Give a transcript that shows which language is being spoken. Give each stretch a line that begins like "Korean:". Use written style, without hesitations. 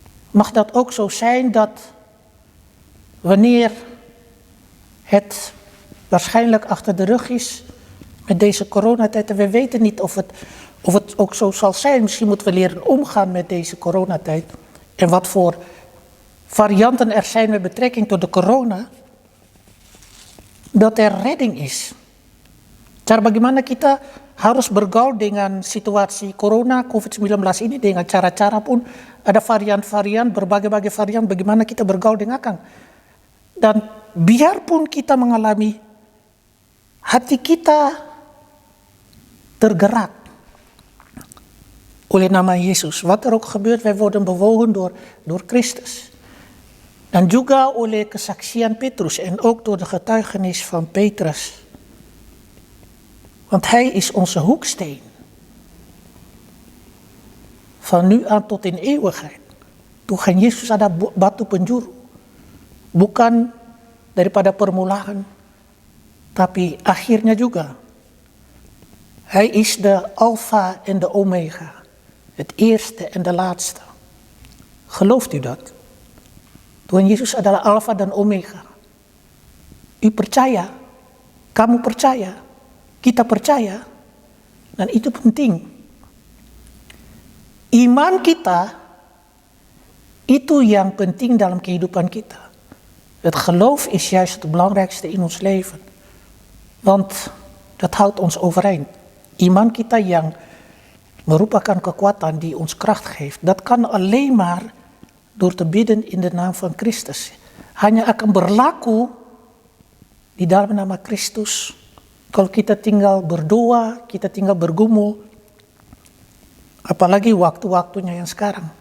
Dutch: Mag dat ook zo zijn dat wanneer het waarschijnlijk achter de rug is met deze coronatijd, en we weten niet of het ook zo zal zijn. Misschien moeten we leren omgaan met deze coronatijd. En wat voor varianten er zijn met betrekking tot de corona. Dat er redding is.
Indonesian: Cara bagaimana kita harus bergaul dengan situasi corona COVID-19 ini, dengan cara-cara pun ada varian-varian, berbagai-bagai varian bagaimana kita bergaul dengan Kang. Dan biarpun kita mengalami, hati kita tergerak oleh nama Yesus.
Dutch: Wat er ook gebeurt, wij worden bewogen door Christus.
Indonesian: Dan juga oleh kesaksian
Dutch: Petrus en ook door de getuigenis van Petrus. Want hij is onze hoeksteen. Van nu aan tot in eeuwigheid.
Indonesian: Tuhan Yesus ada batu penjuru. Bukan daripada permulaan, tapi akhirnya juga.
Dutch: Hij is de Alpha en de Omega. Het eerste en de laatste. Gelooft u dat?
Indonesian: Tuhan Yesus adalah Alpha dan Omega. U percaya, kamu percaya, kita percaya, dan itu penting. Iman kita, itu yang penting dalam kehidupan kita.
Dutch: Het geloof is juist het belangrijkste in ons leven. Want dat houdt ons overeind.
Indonesian: Iman kita yang merupakan kekuatan
Dutch: die ons kracht geeft. Dat kan alleen maar door te bidden in de naam van Christus.
Indonesian: Hanya akan berlaku di dalam nama Kristus kalau kita tinggal berdoa, kita tinggal bergumul. Apalagi waktu-waktunya yang sekarang.